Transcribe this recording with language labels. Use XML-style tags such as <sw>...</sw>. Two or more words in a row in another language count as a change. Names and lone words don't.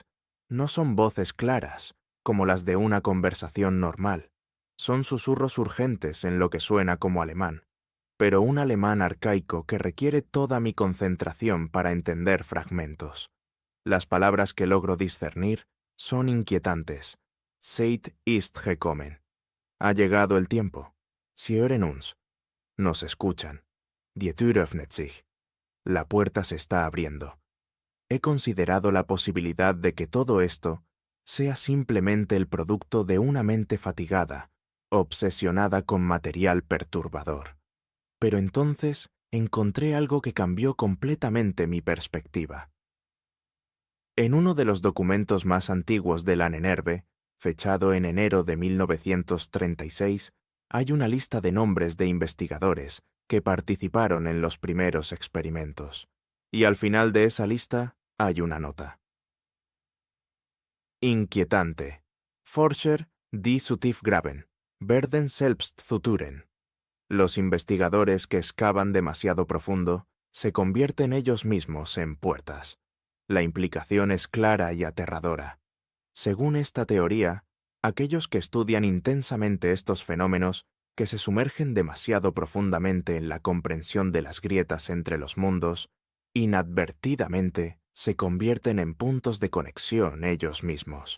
<es>No son voces claras, como las de una conversación normal. Son susurros urgentes en lo que suena como alemán, pero un alemán arcaico que requiere toda mi concentración para entender fragmentos. Las palabras que logro discernir son inquietantes.</es> <de>Zeit ist gekommen.</de> <es>Ha llegado el tiempo.</es> <de>Sie hören uns.</de> <es>Nos escuchan.</es> <de>Die Tür öffnet sich.</de> <es>La puerta se está abriendo. He considerado la posibilidad de que todo esto sea simplemente el producto de una mente fatigada, obsesionada con material perturbador. Pero entonces encontré algo que cambió completamente mi perspectiva. En uno de los documentos más antiguos del Ahnenerbe, fechado en enero de 1936, hay una lista de nombres de investigadores que participaron en los primeros experimentos. Y al final de esa lista hay una nota. Inquietante.</es> <de>Forscher die zu tief graben. Werden selbst zu Türen.</de> <es>Los investigadores que excavan demasiado profundo se convierten ellos mismos en puertas. La implicación es clara y aterradora. Según esta teoría, aquellos que estudian intensamente estos fenómenos, que se sumergen demasiado profundamente en la comprensión de las grietas entre los mundos, inadvertidamente se convierten en puntos de conexión ellos mismos.</es>